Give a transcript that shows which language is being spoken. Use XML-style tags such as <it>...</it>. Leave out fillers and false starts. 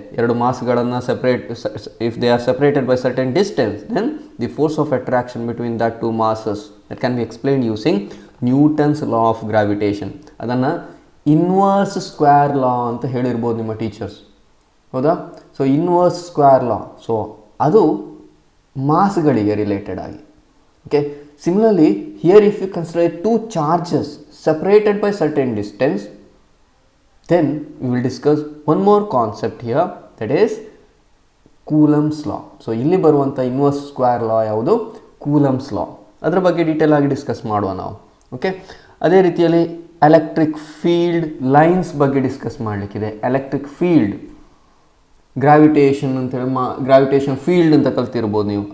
<en>2 ಮಾಸ್ಗಳನ್ನು separate, if they are separated by certain distance, then the force of attraction between that 2 masses that can be explained using Newton's law of gravitation.</en> <kn>ಅದನ್ನು inverse square ಲಾ ಅಂತ ಹೇಳಿರ್ಬೋದು ನಿಮ್ಮ teachers, ಹೌದಾ? So inverse square ಲಾ, so ಅದು ಮಾಸ್ಗಳಿಗೆ related ಆಗಿ. Okay, similarly</kn> <en>Here if you consider 2 charges separated by certain distance, then we will discuss one more concept here, that is Coulomb's law.</en> <kn>So ಇಲ್ಲಿ ಬರುವಂಥ inverse square ಲಾ ಯಾವುದು? Coulombs ಲಾ. ಅದರ ಬಗ್ಗೆ detail ಆಗಿ discuss ಮಾಡುವ ನಾವು. ಓಕೆ, ಅದೇ ರೀತಿಯಲ್ಲಿ ಎಲೆಕ್ಟ್ರಿಕ್ ಫೀಲ್ಡ್ ಲೈನ್ಸ್ ಬಗ್ಗೆ ಡಿಸ್ಕಸ್ ಮಾಡಲಿಕ್ಕಿದೆ. ಎಲೆಕ್ಟ್ರಿಕ್ ಫೀಲ್ಡ್, ಗ್ರಾವಿಟೇಷನ್ ಅಂತೇಳಿ ಗ್ರಾವಿಟೇಷನ್ ಫೀಲ್ಡ್ ಅಂತ ಕಲ್ತಿರ್ಬೋದು ನೀವು.</kn>